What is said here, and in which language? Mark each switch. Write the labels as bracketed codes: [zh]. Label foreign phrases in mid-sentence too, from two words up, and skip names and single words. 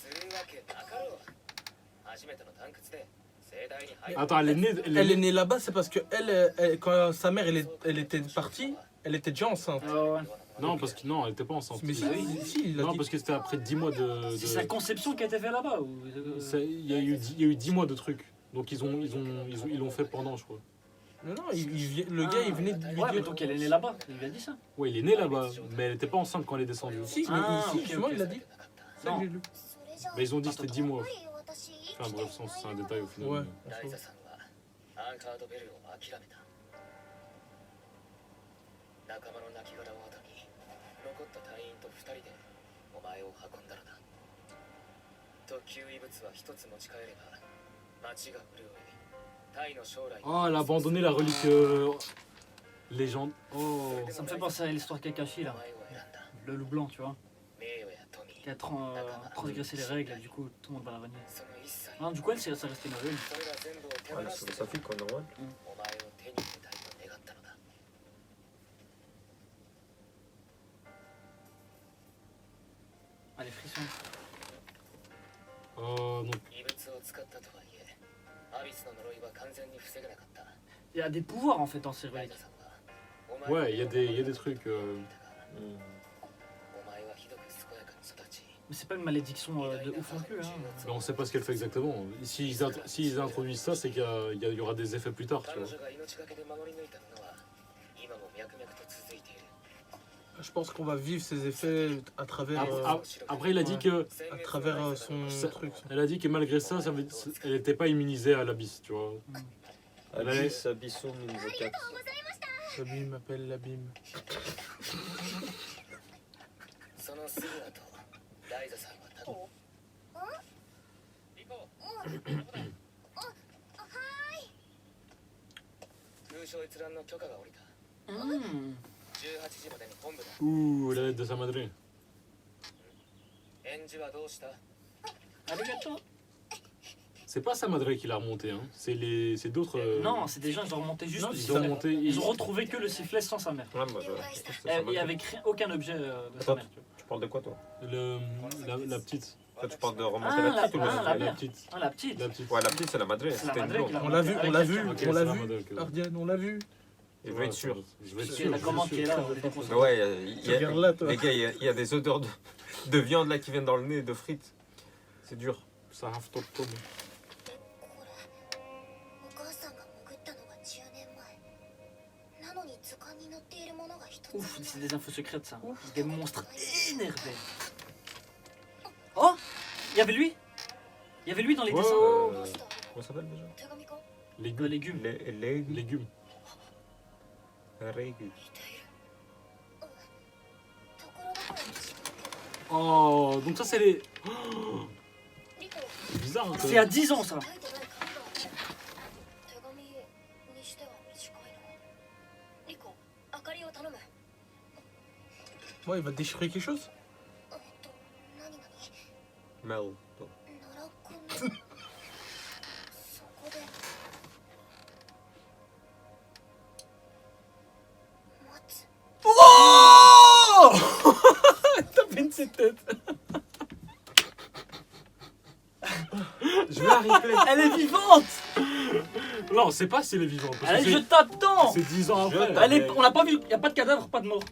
[ja] するわけなかろう初めての探掘で盛大に入 [fr] Attends, elle est née. Elle est née là-bas, c'est parce que quand sa mère elle était partie, elle était déjà enceinte. Ouais. Non, parce que non, elle était pas enceinte. Mais si, il l'a Non, dit. parce que c'était après 10 mois de. C'est sa conception qui a été faite là-bas ou... Il y a eu 10 mois de trucs. Donc ils l'ont fait pendant, je crois. Non, le gars il venait de lui Ouais, mais dire. donc elle est née là-bas, il lui a dit ça. Ouais, il est né là-bas, mais elle était pas enceinte quand elle est descendue. Si, mais Ah, ici, ok, justement, ok. il l'a dit. C'est ça que j'ai lu. Mais ils ont dit que c'était 10 mois. [ja] 私 [fr] Enfin bref, c'est un détail au final. Ouais. [ja] ライザさんはアンカードベルを諦めた仲間の亡骸を後に残った隊員と2人でお前を運んだのだ特級遺物は一つ持ち帰れば町が潤い隊の将来 [fr] Oh, elle a abandonné la relique légende. Oh. Ça me fait penser à l'histoire Kakashi là, [ja] お前を選んだ [fr] le loup blanc, tu vois, [ja] 名誉や富 [fr] qui a transgressé les règles et du coup tout le monde va la renier. [ja] その一切 [fr] Non, du coup elle, ça reste une ruine. [ja] それら全部を手 [fr] Ouais, [ja] 放 [fr] c'est [ja] して [fr] sa fille, quoi, normal. [ja] お前を手に入れたいと願ったのだ [fr] Ah, les frissons. Donc, [ja] 異物を使ったとはいえアビスの呪いは完全に防げなかった [fr] Il y a des pouvoirs en fait dans ces [ja] ライ [fr] reliques. [ja] ザさんはお前 [fr] ouais, il y a des trucs. [ja] お前はひどく健やかに育ち [fr] Mais c'est pas une malédiction de ouf non plus. Hein. Mais on sait pas ce qu'elle fait exactement. S'ils introduisent ça, c'est qu'il y aura des effets plus tard, tu [ja] 彼 [fr] vois. [ja] 女が命がけで守り抜いたものは今も脈々と続いている [fr] Je pense qu'on va vivre ses effets à travers, Après, il a dit que, à travers son Ça- truc. elle a dit que malgré ça, elle n'était pas immunisée à l'abysse, tu vois. Abyss, Abysso, niveau 4. L'abîme m'appelle l'abîme. [ja] そのすぐ後ライザさんはたどリコ空将閲覧の許可が下りた Mmh. 18時までに本部だ [fr] Ouh, la lettre de sa madre. [ja] 返事はどうした [fr] Arigato. C'est pas sa madre qui l'a remonté, hein. C'est d'autres. Non, c'est des gens, ils ont remonté juste Non, le ils ont sifflet. remonté. Ils ont retrouvé que le sifflet sans sa mère. Ouais, moi, je. Il n'y avait aucun objet de sa Attends, mère. tu parles de quoi, toi? La petite. Toi, tu parles de remonter Ah, la petite ou la la mère. petite. Ah, la petite. La petite. Ouais, la petite, c'est la madré. C'est la C'était une madré qui blonde. l'a On l'a vu, remonté on l'a avec vu, quelqu'un. Ok, on l'a c'est la vu. madre, ok. Ardienne, on l'a vu. Il veut être sûr. Je vais être Il y a sûr. la je commande suis qui est sûr. là, on est déconcentré. Mais ouais, Tu regardes là, toi. les gars, il y a des odeurs de viande là qui viennent dans le nez, de frites. C'est dur. Ça rafle top top. [ja] お母さんが潜ったのが10年前なのに図鑑に載っているものが一つ [fr] Ouf, c'est des infos secrètes ça. Des monstres énervés. Oh, il y avait lui. Il y avait lui dans les Ouais, dessins. Comment ça s'appelle déjà? [ja] 手紙か [fr] Légumes. Légumes. Les Légumes. légumes. [ja] ところどころに違う [fr] Oh, donc ça c'est les. リコ C'est bizarre, hein, C'est à 10 ans ça. [ja] 書いてない紙が手紙にしては短いのリコ明かりを頼む [fr] Ouais, il va déchiffrer quelque chose. [ja] 何々 [fr] Mel. [ja] 奈良君のそこで待つ [fr] Oh Tapine ses têtes. Je vais la replay. Elle est vivante. Non, c'est pas si elle est vivante. parce que Elle est, je c'est- tape dedans. C'est 10 ans après. Elle est, on l'a pas vu. Il y a pas de cadavre, pas de mort.